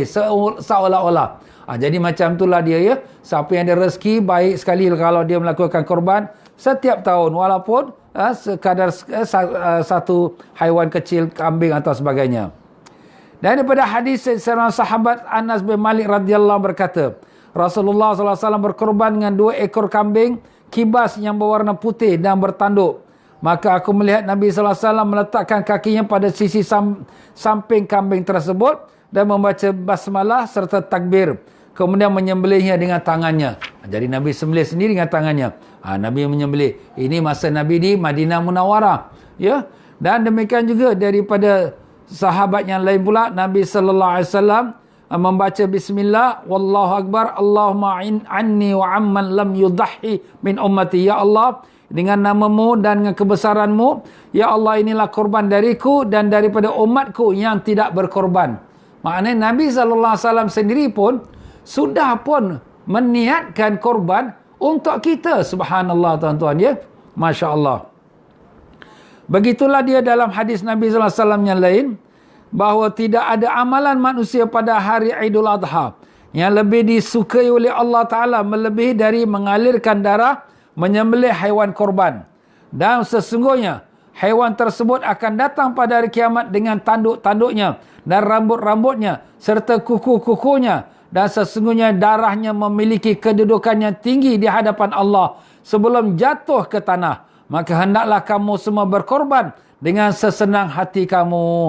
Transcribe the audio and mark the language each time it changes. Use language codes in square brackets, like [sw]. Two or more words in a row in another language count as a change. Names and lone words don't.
[ms] Seolah-olah. Jadi macam itulah dia ya. Siapa yang ada rezeki, baik sekali kalau dia melakukan korban setiap tahun. Walaupun sekadar satu haiwan kecil, kambing atau sebagainya. Dan daripada hadis seorang sahabat Anas bin Malik radhiyallahu berkata, Rasulullah SAW berkorban dengan 2 ekor kambing kibas yang berwarna putih dan bertanduk. Maka aku melihat Nabi SAW meletakkan kakinya pada sisi samping kambing tersebut dan membaca basmalah serta takbir. Kemudian menyembelihnya dengan tangannya. Jadi Nabi sembelih sendiri dengan tangannya. Nabi menyembelih. Ini masa Nabi di Madinah Munawwarah. Ya. Dan demikian juga daripada sahabat yang lain pula, Nabi SAW membaca [ar] بسم الله والله أكبر اللهم عني وعمن لم يضح من أمتي. [ms] Ya Allah, dengan namamu dan dengan kebesaranmu, ya Allah, inilah korban dariku dan daripada umatku yang tidak berkorban. Maknanya Nabi SAW sendiri pun sudah pun meniatkan korban untuk kita. Subhanallah tuan-tuan ya. [ar] ما شاء الله. [ms] Begitulah dia dalam hadis Nabi SAW yang lain, bahawa tidak ada amalan manusia pada hari Aidul Adha yang lebih disukai oleh Allah Ta'ala melebihi dari mengalirkan darah, menyembelih haiwan korban. Dan sesungguhnya haiwan tersebut akan datang pada hari kiamat dengan tanduk-tanduknya dan rambut-rambutnya serta kuku-kukunya, dan sesungguhnya darahnya memiliki kedudukan yang tinggi di hadapan Allah sebelum jatuh ke tanah. Maka hendaklah kamu semua berkorban dengan sesenang hati kamu.